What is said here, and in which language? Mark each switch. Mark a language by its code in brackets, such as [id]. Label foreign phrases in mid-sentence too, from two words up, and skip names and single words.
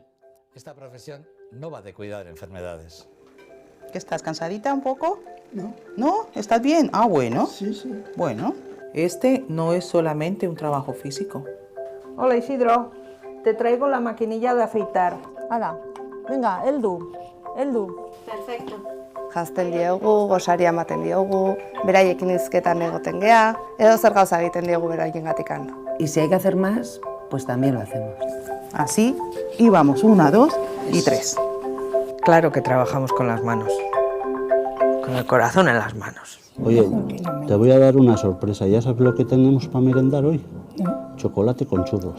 [es] Esta profesión no va de cuidar enfermedades. ¿Que estás cansadita un poco? No. ¿No? ¿Estás bien? Ah, bueno. Sí, sí. Bueno, este no es solamente un trabajo físico. Hola Isidro, te traigo la maquinilla de afeitar. Hala, venga, heldu. Perfecto. [eu] Jazten diogu, gosaria ematen diogu, beraiekin hizketan egoten gea, edo zer gauza egiten diogu beraiengatikan. [es] Y si hay que hacer más, pues también lo hacemos. Así, y vamos, 1, 2 y 3. Claro que trabajamos con las manos, con el corazón en las manos. Oye, te voy a dar una sorpresa. ¿Ya sabes lo que tenemos para merendar hoy? Chocolate con churros.